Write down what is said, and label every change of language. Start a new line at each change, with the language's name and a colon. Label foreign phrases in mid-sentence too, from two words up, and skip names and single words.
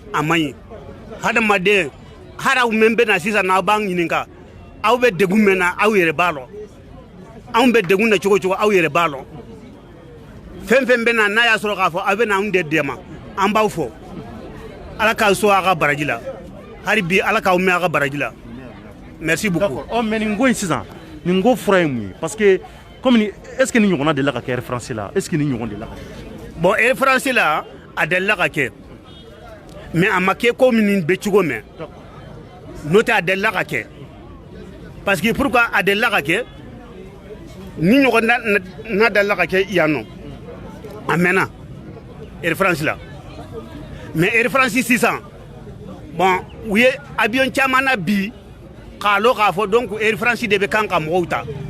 Bambara: a man ɲi hadamaden hali aw min bɛ na sisan n'aw b'an ɲininka aw bɛ degun min na aw yɛrɛ b'a lɔ anw bɛ degun na cogo cogo aw yɛrɛ b'a lɔ fɛn fɛn bɛ na n'a y'a sɔrɔ k'a fɔ aw bɛ na anw de dɛmɛ an b'aw fɔ ala k'aw so a ka baraji la hali bi ala k'aw mɛn a ka baraji la
French: merci beaucoup.
Bambara: mais nin ko in sisan nin ko fura ye mun ye
French: parce que comme est-ce que
Bambara: ni ɲɔgɔnna delila ka kɛ Air France la
French: est-ce que
Bambara: ni ɲɔgɔn delila ka kɛ bon Air France la a delila ka kɛ mais a ma kɛ ko min bɛ cogo mɛn n'o tɛ a delila ka kɛ
French: parce que pourquoi
Bambara: a delila ka kɛ ni ɲɔgɔn n'a delila ka kɛ yan nɔ a mɛnna Air France la mais Air France sisan bon u ye avion caman na bi k'a lɔ k'a fɔ donc Air France de bɛ kan ka mɔgɔw ta